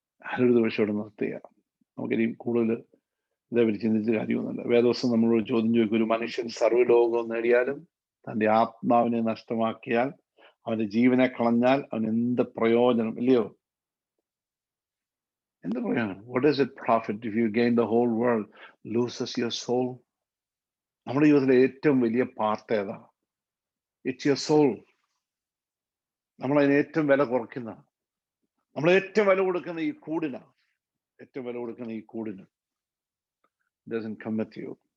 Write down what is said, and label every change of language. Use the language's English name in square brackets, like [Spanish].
[Malayalam] ആരൊരു ദിവസം നിർത്തുക. നമുക്കിനി കൂടുതൽ ഇതേപറ്റി ചിന്തിച്ച കാര്യമൊന്നുമില്ല. വേദവസം നമ്മളോട് ചോദ്യം ചോദിക്കും, ഒരു മനുഷ്യൻ സർവ്വലോകവും നേടിയാലും തൻ്റെ ആത്മാവിനെ നഷ്ടമാക്കിയാൽ, അവന്റെ ജീവനെ കളഞ്ഞാൽ അവൻ എന്ത് പ്രയോജനം? ഇല്ലയോ? എന്ത് പ്രയോജനം? [English] What does it profit if you gain the whole world, loses your soul? [Malayalam] നമ്മുടെ ജീവിതത്തിലെ ഏറ്റവും വലിയ പാർട്ട് ഏതാ? [English] It's your soul. [Malayalam] നമ്മളതിന് ഏറ്റവും വില കുറയ്ക്കുന്ന, നമ്മൾ ഏറ്റവും വില കൊടുക്കുന്ന ഈ കൂടിനാ, ഏറ്റവും വില കൊടുക്കുന്ന ഈ കൂടിന്. [English] doesn't come with you.